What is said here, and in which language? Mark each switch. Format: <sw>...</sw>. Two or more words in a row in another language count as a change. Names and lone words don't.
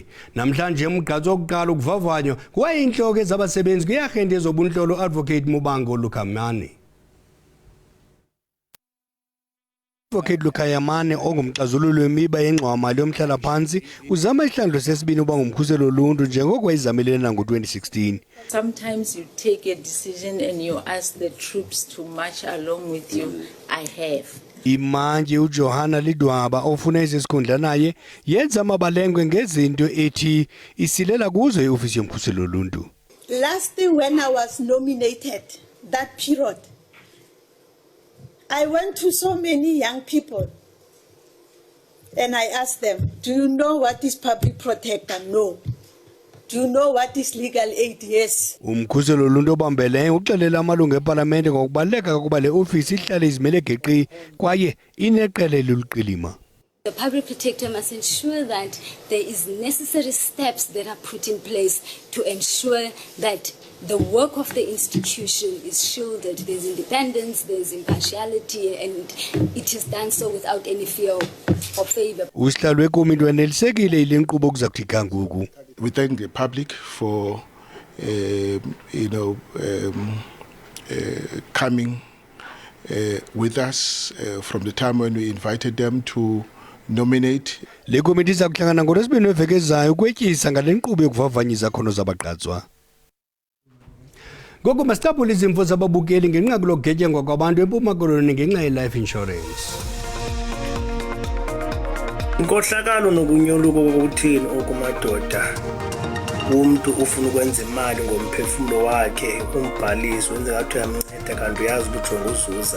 <xh>Namhlanje umgqatso wokuqala ukuvavanywa kwayintloko ezabasebenzi kwi-arhente yezobuntlolo Advocate Mubango Lukamane. Advocate Lukayamane ongumxazululi wemiba yengxowa-mali yomhlala-phantsi uzama isihlandlo sesibini uba ngumkhuseli woluntu njengoko wayizamile nango-2016.</xh> <en>Sometimes you take a decision and you ask the troops to march along with you. I have.</en> <xh>Imanje uJohana Lidwaba ofuna isikhundla naye yenza amabalengwe ngezinto ethi isilela kuzo iofisi yomkhuseli woluntu.</xh> <en>Last thing when I was nominated, that period, I went to so many young people and I asked them, do you know what is public protector? No. Do you know what is legal aid? Yes.</en> <xh>Umkhuseli woluntu obambeleyo uxelela amalungu eParlamente ngokubaluleka kokuba le ofisi ihlale izimele geqi kwaye ineqela eliluqilima.</xh> <en>The public protector must ensure that there is necessary steps that are put in place to ensure that the work of the institution is shielded, there's independence, there's impartiality, and it is done so without any fear of favor.</en> <xh>Usihlalo wekomiti wanelisekile ile nkqubo kuza kuthi kanguku.</xh> <en>We thank the public for coming with us from the time when we invited them to nominate.</en> <xh>Le komiti iza kuhlangana ngoLwesibini weveki ezayo ukwetyisa ngale nkqubo yokuvavanya izakhono zabagqatswa. Ngoko masitapule izimvo zababukeli ngenxa lokugetyengwa kwabantu eMpuma Koloni ngenxa ye-</xh> <en>life insurance.</en> <xh>Inkohlakalo nokunyoluka kokuthini okumadoda umuntu ufuna ukwenza imali ngomphefumulo wakhe umbhalisi wenza ngathi uyamnceda kanti uyazi ukuthi unguzuza.</xh>